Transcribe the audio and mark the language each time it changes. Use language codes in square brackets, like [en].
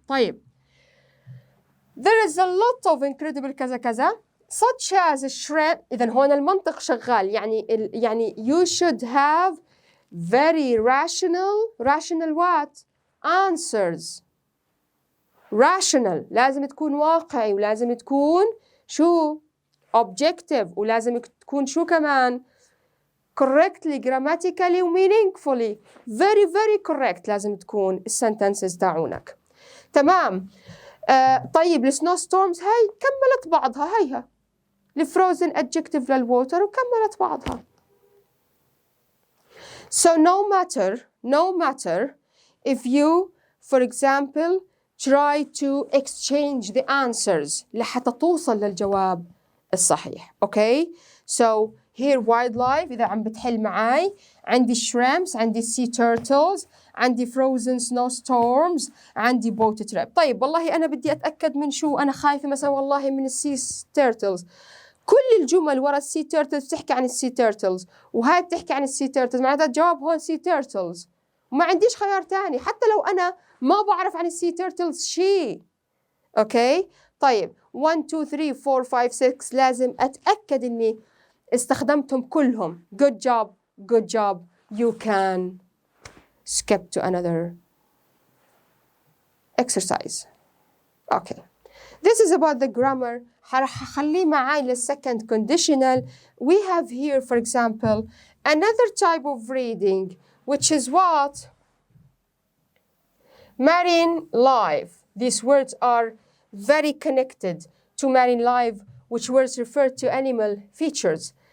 [ar] طيب [en] there is a lot of incredible [ar] كذا كذا [en] such as shrimp. [ar] إذن هون المنطق شغال، يعني [en] you should have very rational what? Answers. rational، [ar] لازم تكون واقعي، ولازم تكون شو [en] objective، [ar] ولازم تكون شو كمان [en] correctly grammatically [ar] و [en] meaningfully very correct. [ar] لازم تكون الsentences تاعونك تمام. طيب السنو ستورمز هاي كملت بعضها، هيها الفروزن adjective للووتر وكملت بعضها. [en] So no matter if you for example try to exchange the answers [ar] لحتى توصل للجواب الصحيح. [en] Okay, so here wildlife [ar] إذا عم بتحل معاي، [en] عندي shrimps، عندي sea turtles، عندي frozen snowstorms، عندي boat trip. [ar] طيب والله أنا بدي أتأكد من شو، أنا خايفة مثلا والله من sea turtles. كل الجمل ورا sea turtles بتحكي عن sea turtles، وهاي بتحكي عن sea turtles، معناتها الجواب هون sea turtles، وما عنديش خيار تاني حتى لو أنا ما بعرف عن sea turtles شيء. أوكي طيب 1 2 3 4 5 6 لازم أتأكد إني استخدمتهم كلهم. [en] good job. You can skip to another exercise. Okay, this is about the grammar. [ar] هخليه معاي لل [en] second conditional. We have here for example another type of reading which is what? Marine life. These words are very connected to marine life, which words refer to animal features.